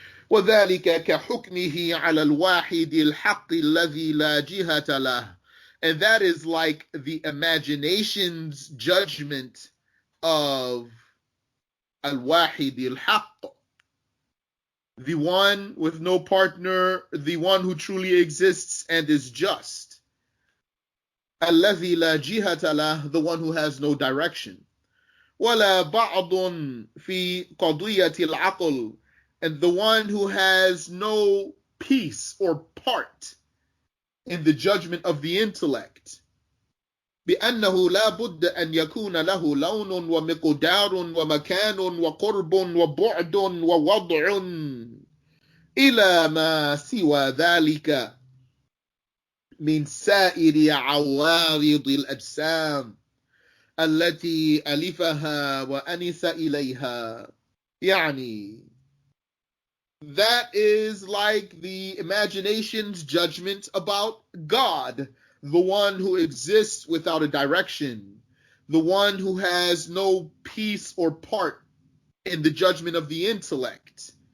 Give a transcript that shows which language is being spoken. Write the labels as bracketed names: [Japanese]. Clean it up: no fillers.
[Arabic] وذلك كحكمه على الواحد الحق الذي لا جهة له. [English] And that is like the imagination's judgment of al-wahid al-haqq, the one with no partner, the one who truly exists and is just. [Arabic] الذي لا جهة له, [English] the one who has no direction. [Arabic] ولا بعض في قضية العقل, [English] and the one who has no piece or part in the judgment of the intellect. [Arabic] بأنه لا بد أن يكون له لون ومقدار ومكان وقرب وبعد ووضع إلى ما سوى ذلك من سائر عوارض الأجسام التي ألفها وأنس إليها. [English] يعني, that is like the imagination's judgment about God, the one who exists without a direction, the one who has no piece or part in the judgment of the intellect.